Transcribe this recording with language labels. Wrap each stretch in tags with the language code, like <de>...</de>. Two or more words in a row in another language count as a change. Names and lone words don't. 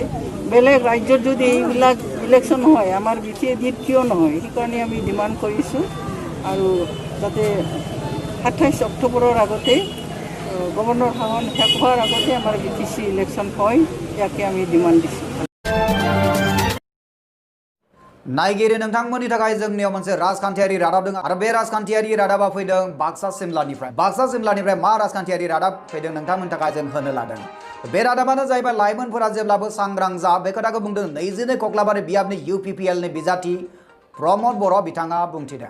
<as>বেলেগ ৰাজ্যত যদি এইবিলাক ইলেকশ্যন হয় আমাৰ BTADত কিয় নহয়, সেইকাৰণে আমি ডিমাণ্ড কৰিছোঁ। আৰু যাতে 28 অক্টোবৰৰ আগতে গভৰ্ণৰ শাসন শেষ হোৱাৰ আগতে আমাৰ BTC ইলেকশ্যন হয়, ইয়াকে আমি ডিমাণ্ড দিছোঁ।</as> <brx>नायगिरि नोंथांमोननि थाखाय जोंनियाव मोनसे राजखान्थियारि रादाब दं आरो बे राजखान्थियारि रादाबा फैदों बाक्सा सिमलानिफ्राय मा राजखान्थियारि रादाब फैदों नोंथांमोननि थाखाय जों होनो लादों। बे रादाबानो जाहैबाय लाइमोनफोरा जेब्लाबो सांग्रां जा बे खोथाखौ बुंदों 22 कक्लाबारि बियाबनि UPPLनि बिजाथि प्रमद बर' बिथाङा बुंथिदों।</brx>